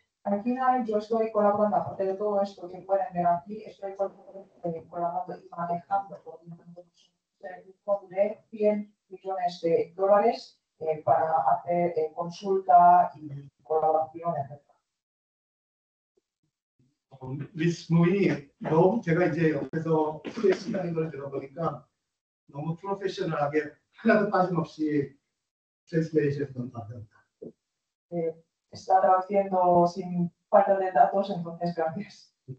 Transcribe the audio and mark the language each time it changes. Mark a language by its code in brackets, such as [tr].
[es] Al final, yo estoy colaborando, aparte de todo esto que pueden ver aquí, estoy colaborando y manejando un fondo de $100 millones para hacer consulta y colaboración, etc. [ko] 미스무이 너무 제가 이제 옆에서 프레시라는 걸 들어보니까 너무 프로페셔널하게 하나도 빠짐없이 트랜스레이션 받았다. [es] Está traduciendo sin falta de datos, entonces gracias.